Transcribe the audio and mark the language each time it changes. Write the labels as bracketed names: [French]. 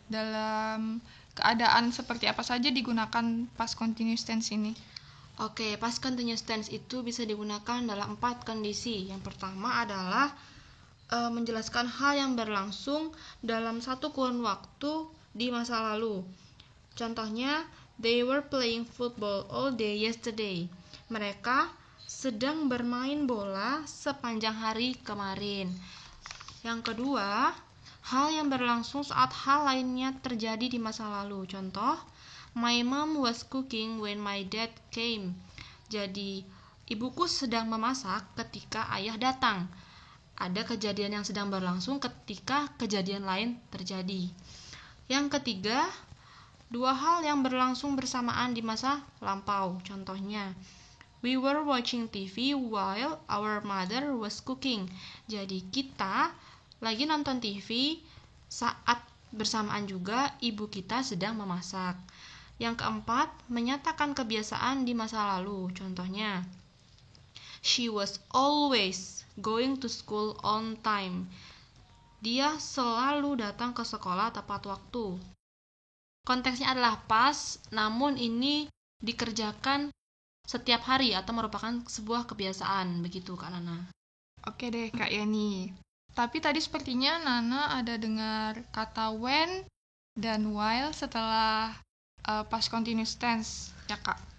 [Indonesian] Dalam keadaan seperti apa saja digunakan past continuous tense ini? Oke, past continuous tense itu bisa digunakan dalam 4 kondisi. Yang pertama adalah menjelaskan hal yang berlangsung dalam satu kurun waktu di masa lalu. Contohnya, [English] they were playing football all day yesterday. [Indonesian] Mereka sedang bermain bola sepanjang hari kemarin. Yang kedua, hal yang berlangsung saat hal lainnya terjadi di masa lalu. Contoh, [English] my mom was cooking when my dad came. [Indonesian] Jadi, ibuku sedang memasak ketika ayah datang. Ada kejadian yang sedang berlangsung ketika kejadian lain terjadi. Yang ketiga, dua hal yang berlangsung bersamaan di masa lampau. Contohnya, [English] we were watching TV while our mother was cooking. [Indonesian] Jadi kita lagi nonton TV Saat bersamaan juga ibu kita sedang memasak. Yang keempat, menyatakan kebiasaan di masa lalu. Contohnya, [English] she was always going to school on time. [Indonesian] Dia selalu datang ke sekolah tepat waktu. Konteksnya adalah pas, namun ini dikerjakan setiap hari atau merupakan sebuah kebiasaan. Begitu Kak Nana. Oke deh Kak Yani. Tapi tadi sepertinya Nana ada dengar kata when dan while setelah past continuous tense ya Kak.